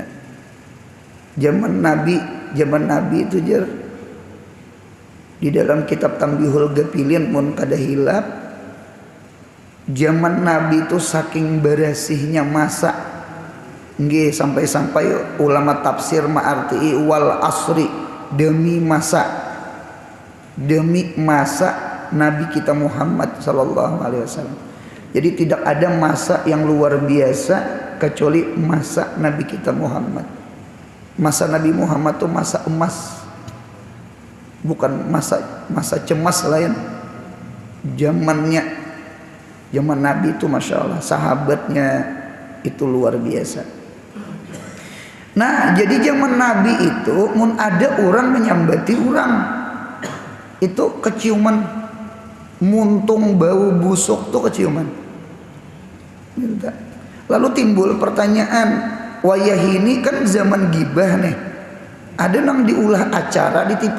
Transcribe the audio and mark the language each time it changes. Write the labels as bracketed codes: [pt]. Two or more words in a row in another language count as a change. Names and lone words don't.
[bjn] Zaman Nabi itu jar di dalam kitab Tambihul Gafilin mun kada hilap, zaman Nabi itu saking berasihnya masa nggih, sampai-sampai ulama tafsir ma'arti [ar] والعصر, [bjn] demi masa Nabi kita Muhammad [ar] صلى الله عليه وسلم. [bjn] Jadi tidak ada masa yang luar biasa kecuali masa Nabi kita Muhammad. Masa Nabi Muhammad itu masa emas, bukan masa cemas lain. Zaman Nabi itu [ar] ما شاء الله, [bjn] sahabatnya itu luar biasa. Nah, jadi zaman Nabi itu mun ada orang menyambati orang itu keciuman, muntung bau busuk tuh keciuman. Lalu timbul pertanyaan, wayah ini kan zaman gibah nih, ada nang diulah acara di TV.